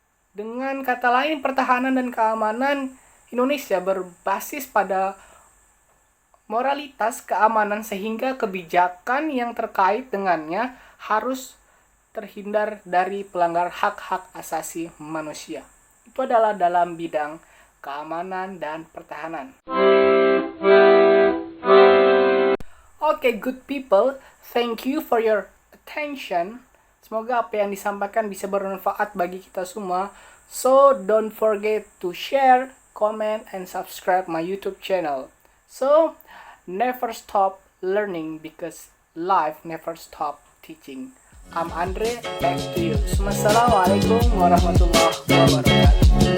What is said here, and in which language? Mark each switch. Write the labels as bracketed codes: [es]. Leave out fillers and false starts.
[id] Dengan kata lain, pertahanan dan keamanan Indonesia berbasis pada moralitas keamanan sehingga kebijakan yang terkait dengannya harus terhindar dari pelanggar hak-hak asasi manusia. Itu adalah dalam bidang keamanan dan pertahanan. [en] Okay, good people, thank you for your attention. [id] Semoga apa yang disampaikan bisa bermanfaat bagi kita semua. [en] So, don't forget to share, comment, and subscribe my YouTube channel. So, never stop learning because life never stop teaching. I'm Andre, back to you. [ar] Assalamualaikum warahmatullahi wabarakatuh.